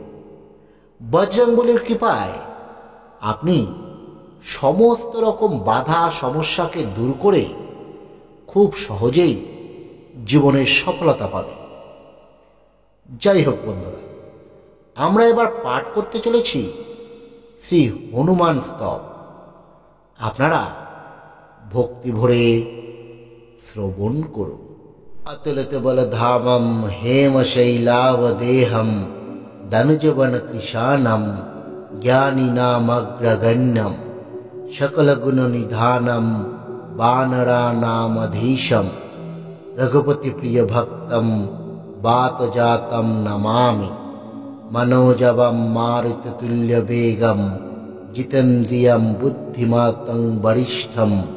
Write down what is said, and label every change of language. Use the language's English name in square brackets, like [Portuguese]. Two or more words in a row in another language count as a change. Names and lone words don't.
[Bangla] বজরংবলীর কৃপায় আপনি সমস্ত রকম বাধা সমস্যাকে দূর করে খুব সহজেই জীবনের সফলতা পাবেন। যাই হোক বন্ধুরা, আমরা এবার পাঠ করতে চলেছি শ্রী হনুমান স্তব। আপনারা ভক্তি ভরে শ্রবণ করুন। [Sanskrit] अतुलित बल धामम हेम शैलावदेहम धनुजवन कृशानम ज्ञानी नामग्रगण्यम शकल गुण निधानम वानरा नामधीशम रघुपति प्रिय भक्तम बात जातम नमामि मनोजवम मारुत तुल्य वेगम जितेन्द्रियम बुद्धिमतं वरिष्ठम